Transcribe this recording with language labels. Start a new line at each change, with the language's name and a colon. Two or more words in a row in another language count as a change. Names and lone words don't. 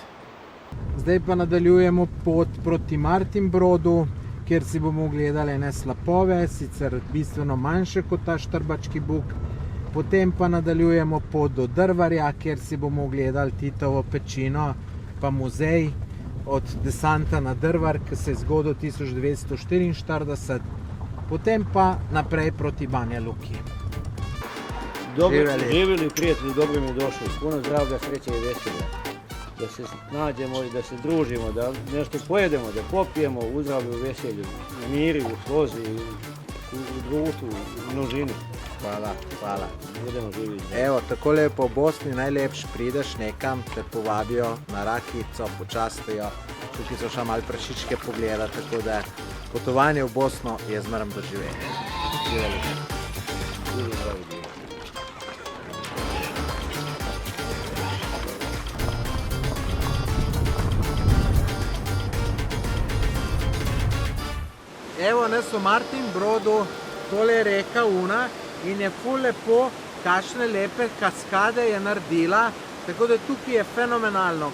Slovenian: Zdaj pa nadaljujemo pot proti Martinbrodu, kjer si bomo ogledali ene slapove, sicer bistveno manjše kot ta Štrbački buk. Potem pa nadaljujemo pot do Drvarja, kjer si bomo ogledali Titovo pečino, pa muzej od desanta na Drvar, ki se je zgodil 1944. Potem pa naprej proti Banja Luki.
Bosnian: Živjeli prijatelji, dobro mi je došli. Puno zdravlja, sreće i veselja. Da se nađemo i da se družimo, da nešto pojedemo, da popijemo u zdravlju, u veselju, u miri, u slozi, u društvu, u množini. Hvala. Budemo živi.
Slovenian: Evo, takole je po Bosni najlepš, prideš nekam, te povabijo na rakico, počastijo. Tukaj so še malo prašičke pogledati, tako da potovanje v Bosno je zmeraj doživeti. Evo nas v Martinbrodu, tole je reka Una in je ful lepo, kakšne lepe kaskade je naredila, tako da tukaj je fenomenalno.